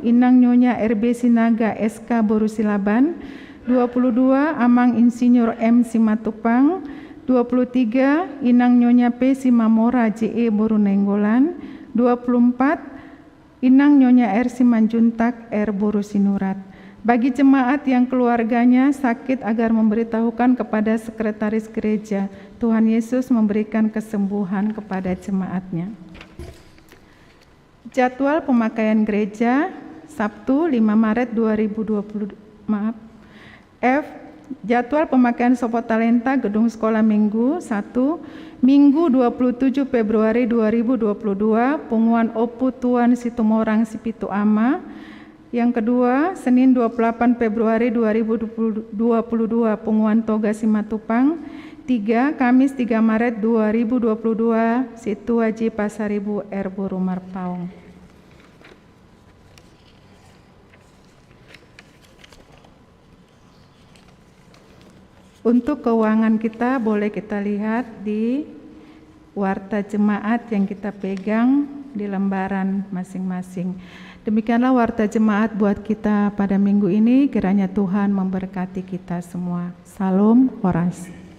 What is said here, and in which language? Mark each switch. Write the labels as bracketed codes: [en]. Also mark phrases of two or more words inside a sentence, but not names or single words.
[id] Inang Nyonya RB Sinaga SK Boru Silaban. 22. Amang Insinyur M Simatupang. 23. Inang Nyonya P Simamora JE Boru Nenggolan. 24. Inang Nyonya R Simanjuntak R Boru Sinurat. Bagi jemaat yang keluarganya sakit agar memberitahukan kepada sekretaris gereja. Tuhan Yesus memberikan kesembuhan kepada jemaatnya. Jadwal pemakaian gereja Sabtu 5 Maret 2020. F. Jadwal pemakaian Sopo Talenta Gedung Sekolah Minggu 1. Minggu 27 Februari 2022 Punguan Opu Tuan Situmorang Sipitu Ama. Yang kedua, Senin 28 Februari 2022 Punguan Toga Simatupang. 3. Kamis 3 Maret 2022 Situa J Pasaribu R Boru Marpaung. Untuk keuangan kita boleh kita lihat di warta jemaat yang kita pegang di lembaran masing-masing. Demikianlah warta jemaat buat kita pada minggu ini. Kiranya Tuhan memberkati kita semua. Salam Horas.